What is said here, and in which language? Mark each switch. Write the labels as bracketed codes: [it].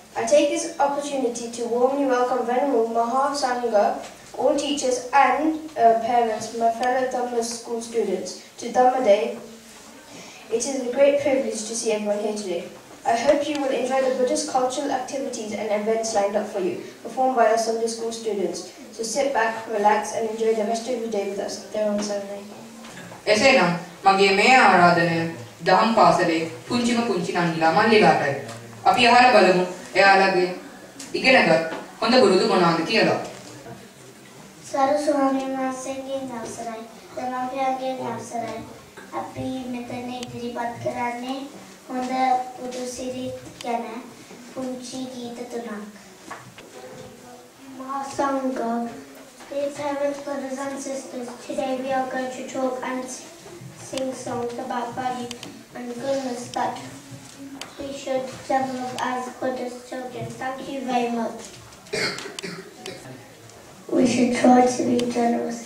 [en] I take this opportunity to warmly welcome Venerable Maha Sangha, all teachers and parents, my fellow Dhamma school students, to Dhamma Day. It is a great privilege to see everyone here today. I hope you will enjoy the Buddhist cultural activities and events lined up for you, performed by our Sunday school students. So sit back, relax and enjoy the rest of the day with us. [si] Theruwan Saranai. එසේනම් මගේ මේ ආරාධනය දහම් පාසලේ පුංචිම පුංචි නංගිලා මල්ලිලාටයි. අපි අහලා බලමු එයාලගේ ඉගෙනගත් හොඳ පුරුදු මොනවාද කියලා. සරු ස්වාමීන් වහන්සේගෙන් අවසරයි. දෙමාපියන්ගෙන් අවසරයි. අපි මෙතන ඉදිරිපත් කරන්නේ හොඳ පුදු සිරිත් ගැන පුංචි ගීත තුනක්. [en] Mahasangha, dear parents, brothers and sisters, today we are going to talk and sing songs about value and goodness that we should develop as Buddhist children. Thank you very much. We should try to be generous.